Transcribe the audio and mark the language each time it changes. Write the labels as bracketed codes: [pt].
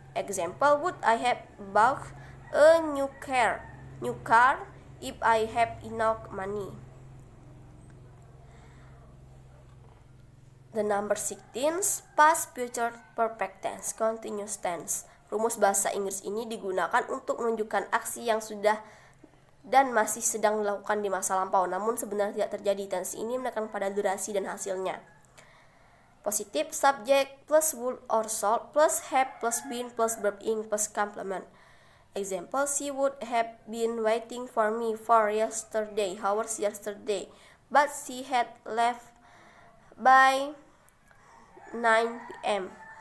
[en] Example, would I have bought a new car if I have enough money? The number 16, past future perfect tense continuous tense. [id] Rumus bahasa Inggris ini digunakan untuk menunjukkan aksi yang sudah dan masih sedang dilakukan di masa lampau namun sebenarnya tidak terjadi. Tense ini menekankan pada durasi dan hasilnya. [en] Positive subject plus would or shall plus have plus been plus verb ing plus complement. Example, she would have been waiting for me for hours yesterday, but she had left by 9 p.m.